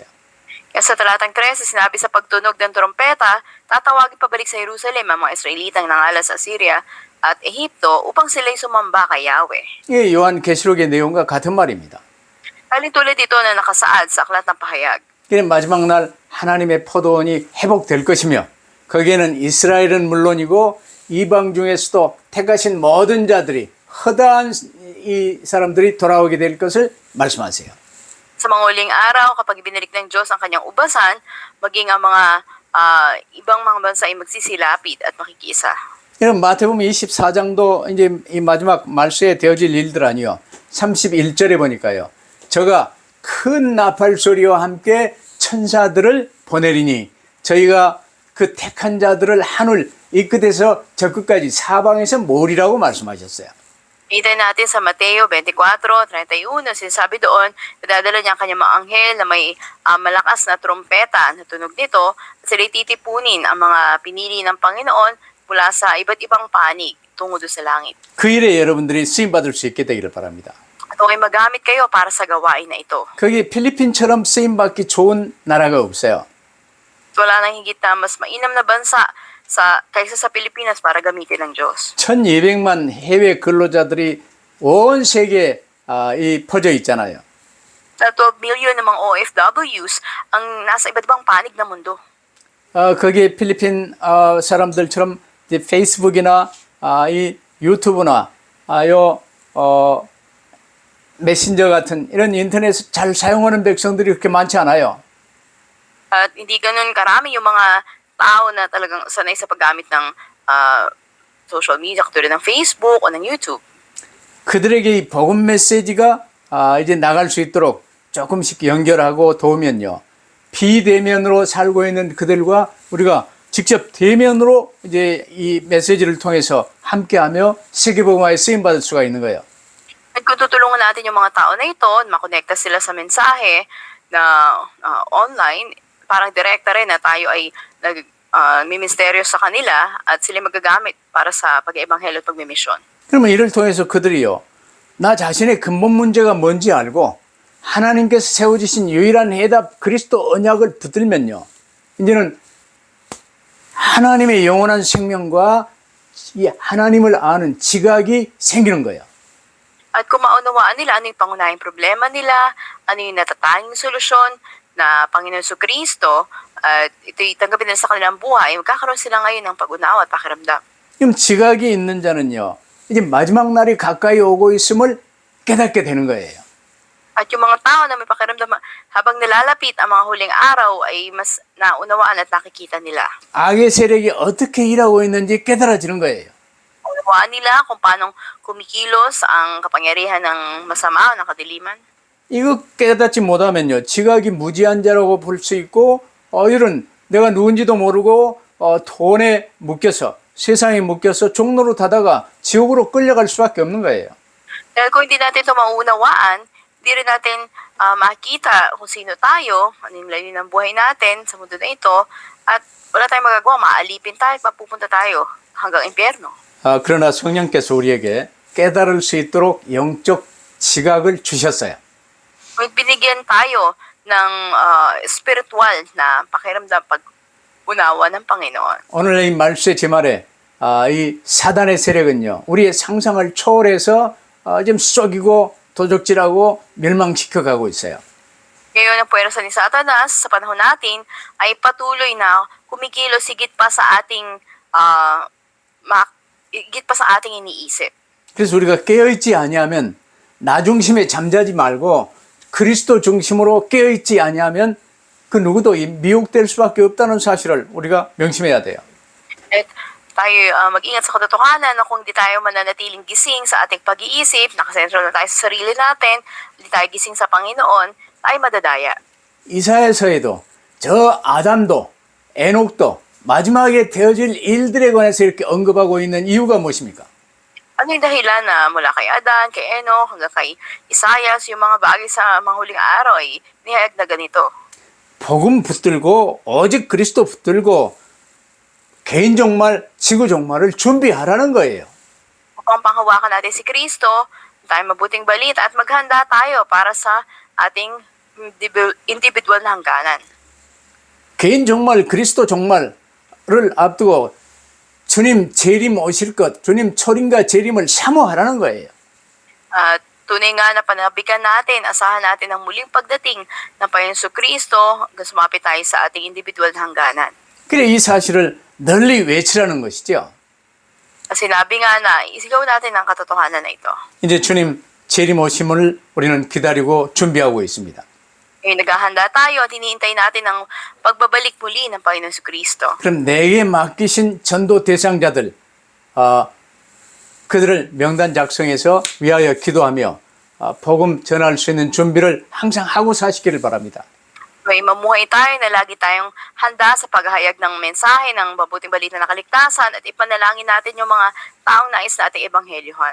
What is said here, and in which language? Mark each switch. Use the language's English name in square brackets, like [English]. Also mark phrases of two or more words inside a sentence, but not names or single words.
[Filipino] Kaya sa talatang 13, sinabi sa pagtunog ng trompeta, tatawagin pabalik sa Jerusalem ang mga Israelitang nangala sa Syria at Ehipto upang sila'y sumamba kay Yahweh. [Korean] 이게 요한계시록의 내용과 같은 말입니다. [Filipino] Alin tulad ito na nakasaad sa aklat ng pahayag. [Korean] 그는 마지막 날 하나님의 포도원이 회복될 것이며 거기에는 이스라엘은 물론이고 이방 중에서도 택하신 모든 자들이 허다한 이 사람들이 돌아오게 될 것을 말씀하세요. [Filipino] Sa mga uling araw, kapag ibinalik ng Diyos ang kanyang ubasan, maging ang mga ibang mga bansa ay magsisilapit at makikisa. [Korean] 이런 마태복음 24장도 이제 이 마지막 말세에 되어질 일들 아니요. 31절에 보니까요. 저가 큰 나팔 소리와 함께 천사들을 보내리니 저희가 그 택한 자들을 하늘 이 끝에서 저 끝까지 사방에서 모으리라고 말씀하셨어요. [Filipino] Kita natin sa Mateo 24:31, sinasabi doon, nadadala niya ang kanyang mga anghel na may malakas na trompeta na tunog nito, at sila'y titipunin ang mga pinili ng Panginoon mula sa iba't ibang panig tungo doon sa langit. [Korean] 그 일에 여러분들이 쓰임받을 수 있게 되기를 바랍니다. [Filipino] At ay magamit kayo para sa gawain na ito. [Korean] 거기 필리핀처럼 쓰임받기 좋은 나라가 없어요. [Filipino] Wala nang higit na mas mainam na bansa kaysa sa Pilipinas para gamitin ng Diyos. [Korean] 1200만 해외 근로자들이 온 세계에 퍼져 있잖아요. [Filipino] Na 12 million ng mga OFWs ang nasa iba't ibang panig ng mundo. [Korean] 거기에 필리핀 사람들처럼 이제 페이스북이나 이 유튜브나 메신저 같은 이런 인터넷 잘 사용하는 백성들이 그렇게 많지 않아요. [Filipino] At hindi ganun karami yung mga tao na talagang sanay sa paggamit ng [English] social media, [Filipino] katulad ng Facebook o ng YouTube. [Korean] 그들에게 이 복음 메시지가 이제 나갈 수 있도록 조금씩 연결하고 도우면요. 비대면으로 살고 있는 그들과 우리가 직접 대면으로 이제 이 메시지를 통해서 함께하며 세계복음화에 쓰임 받을 수가 있는 거예요. [Filipino] At kung tutulungan natin yung mga tao na ito, makonekta sila sa mensahe na online, parang direkta rin na tayo ay nagmimisteryo sa kanila at sila magagamit para sa pag-ebanghelyo at pagmimisyon. [Korean] 그러면 이를 통해서 그들이요. 나 자신의 근본 문제가 뭔지 알고 하나님께서 세워주신 유일한 해답 그리스도 언약을 붙들면요. 이제는 하나님의 영원한 생명과 이 하나님을 아는 지각이 생기는 거예요. [Filipino] At kung maunawaan nila ano yung pangunahing problema nila, ano yung natatanging solusyon na Panginoon Jesucristo, at ito'y tanggapin nila sa kanilang buhay, magkakaroon sila ngayon ng pag-unawa at pakiramdam. [Korean] 그럼 지각이 있는 자는요. 이제 마지막 날이 가까이 오고 있음을 깨닫게 되는 거예요. [Filipino] At yung mga tao na may pakiramdam habang nalalapit ang mga huling araw ay mas naunawaan at nakikita nila. [Korean] 악의 세력이 어떻게 일하고 있는지 깨달아지는 거예요. [Filipino] Unawaan nila kung paano kumikilos ang kapangyarihan ng masama o ng kadiliman. [Korean] 이거 깨닫지 못하면요. 지각이 무지한 자라고 볼 수 있고 이런 내가 누군지도 모르고 돈에 묶여서 세상에 묶여서 종로로 타다가 지옥으로 끌려갈 수밖에 없는 거예요. [Filipino] Dahil kung hindi natin ito maunawaan, hindi rin natin makita kung sino tayo, ano yung layunin ng buhay natin sa mundo na ito, at wala tayong magagawa, maalipin tayo, mapupunta tayo hanggang impyerno. [Korean] 그러나 성령께서 우리에게 깨달을 수 있도록 영적 지각을 주셨어요. [Filipino] Kung binigyan tayo ng spiritual na pakiramdam pag-unawa ng Panginoon. [Korean] 오늘 이 말씀의 제말에 이 사단의 세력은요. 우리의 상상을 초월해서 좀 썩이고 도적질하고 멸망시켜 가고 있어요. [Filipino] Ngayon, ang puwersa ni Satanas sa panahon natin ay patuloy na kumikilos higit pa sa ating iniisip. [Korean] 그래서 우리가 깨어있지 아니하면 나 중심에 잠자지 말고 그리스도 중심으로 깨어있지 아니하면 그 누구도 미혹될 수밖에 없다는 사실을 우리가 명심해야 돼요. [Filipino] At tayo mag-ingat sa katotohanan na kung di tayo mananatiling gising sa ating pag-iisip, nakasentral na tayo sa sarili natin, hindi tayo gising sa Panginoon, tayo madadaya. [Korean] 이사야서에도 저 아담도 에녹도 마지막에 되어질 일들에 관해서 이렇게 언급하고 있는 이유가 무엇입니까? [Filipino] Ano yung dahilan na mula kay Adan, kay Enoch, hanggang kay Isaias, yung mga bagay sa mga huling araw ay nihayag na ganito. [Korean] 복음 붙들고 오직 그리스도 붙들고 개인 종말, 지구 종말을 준비하라는 거예요. [Filipino] Upang panghawakan natin si Kristo, tayo mabuting balita at maghanda tayo para sa ating individual na hangganan. [Korean] 개인 종말, 그리스도 종말을 앞두고 주님 재림 오실 것, 주님 초림과 재림을 사모하라는 거예요. [Filipino] At tunay nga na panabikan natin, asahan natin ang muling pagdating ng Panginoon Jesucristo hanggang sumapit tayo sa ating individual na hangganan. [Korean] 그래 이 사실을 널리 외치라는 것이죠. [Filipino] Sinabi nga na, isigaw natin ang katotohanan na ito. [Korean] 이제 주님 재림 오심을 우리는 기다리고 준비하고 있습니다. [Filipino] Ngayon naghahanda tayo at iniintay natin ang pagbabalik muli ng Panginoon Kristo. [Korean] 그럼 내게 맡기신 전도 대상자들, 그들을 명단 작성해서 위하여 기도하며 복음 전할 수 있는 준비를 항상 하고 사시기를 바랍니다. [Filipino] May mamuhay tayo na lagi tayong handa sa paghahayag ng mensahe ng mabuting balita na kaligtasan at ipanalangin natin yung mga taong nais nating ebanghelyohan.